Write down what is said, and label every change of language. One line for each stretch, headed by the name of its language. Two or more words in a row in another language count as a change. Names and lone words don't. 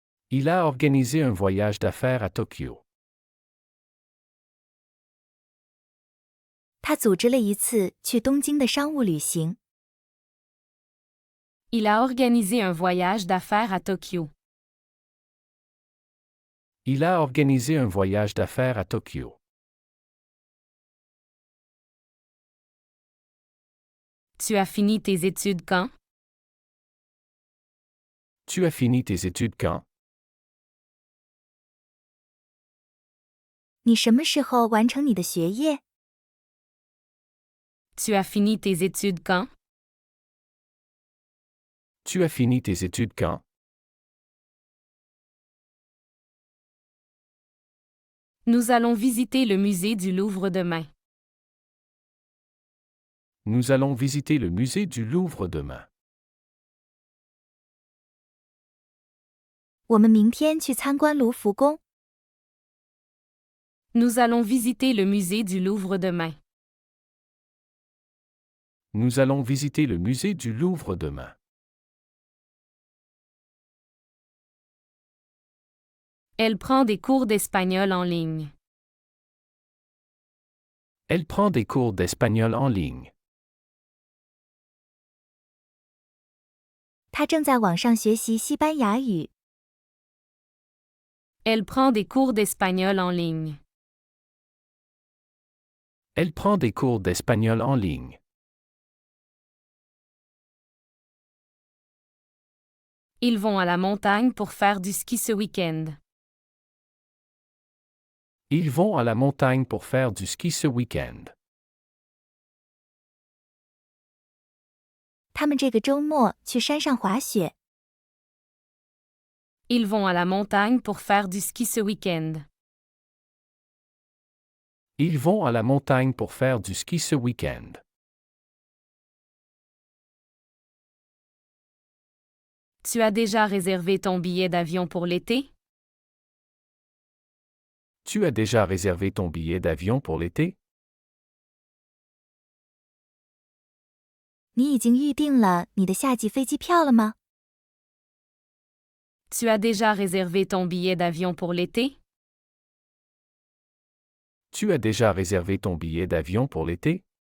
French: Il a organisé un voyage d'affaires à Tokyo.
Chinese: 他组织了一次去东京的商务旅行。
French: Il a organisé un voyage d'affaires à Tokyo. Il a organisé un voyage d'affaires à Tokyo. Tu as fini tes études quand? Tu as fini tes études quand?
Chinese: 你什么时候完成你的学业？
French: Tu as fini tes études quand? Tu as fini tes études quand? Nous allons visiter le musée du Louvre demain. Nous allons visiter le musée du Louvre demain.
Chinese: 我们明天去参观卢浮宫。
French: Nous allons visiter le musée du Louvre demain. Nous allons visiter le musée du Louvre demain. Elle prend des cours d'espagnol en ligne. Elle prend des cours d'espagnol en ligne.
Chinese: 他正在网上学习西班牙语。
French: Elle prend des cours d'espagnol en ligne. Elle prend des cours d'espagnol en ligne. Ils vont à la montagne pour faire du ski ce week-end. Ils vont à la montagne pour faire du ski ce week-end.
Chinese: 他们这个周末去山上滑雪。
French: Ils vont à la montagne pour faire du ski ce week-end. Ils vont à la montagne pour faire du ski ce week-end. Tu as déjà réservé ton billet d'avion pour l'été? Tu as déjà réservé ton billet d'avion pour l'été?
Chinese: 你已经预定了你的夏季飞机票了吗？
French: Tu as déjà réservé ton billet d'avion pour l'été? Tu as déjà réservé ton billet d'avion pour l'été?